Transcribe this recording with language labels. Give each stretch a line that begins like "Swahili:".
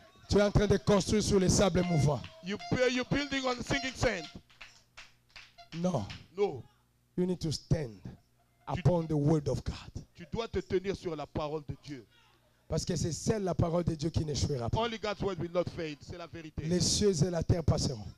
French: Tu es en train de construire sur les sables mouvants.
English: You're building on sinking sand.
French: Non,
English: No, you need to stand upon the word of God.
French: tu dois te tenir sur la parole de Dieu. Parce que c'est celle la parole de Dieu qui n'échouera pas.
English: Only God's word will not fade.
French: C'est la vérité. Les cieux et la terre passeront.